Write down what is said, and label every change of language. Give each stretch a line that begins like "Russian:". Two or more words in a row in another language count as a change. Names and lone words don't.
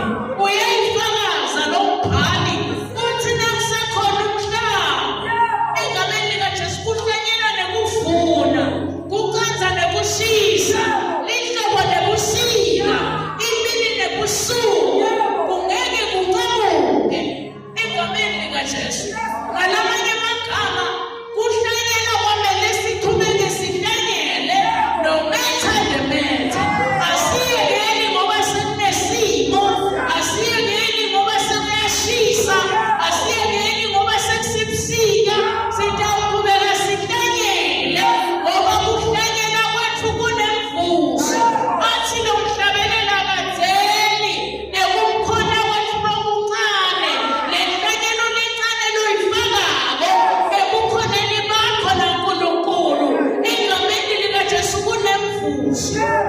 Swati: Uyayifakaza lo mbhali uthi nakusekhona umhlaba egameni likaJesu kuhlanyela nekuvuna, kuqanza nekushisa, lihlobo nebusika, imini nebusuku, kungeke kuncamuke egameni likaJesu. Ngalamanye amagama kuhlanyela kwamele sithumele sihlanyele
English: no matter the matter.
Swati: Asiyekeli ngoba sekunesimo, asiyekeli ngoba sekuyashisa, asiyekeli ngoba sekusebusika, sitawuqhubeka sihlanyele ngoba kuhlanyela kwethu kunemvuzo. Athi lo mhlabelela kadzeni nekumkhona kwethu lokuncane, le nhlanyelo lencane loyifakako ebukhoneni bakho naNkulunkulu egameni likaJesu kunemvuzo.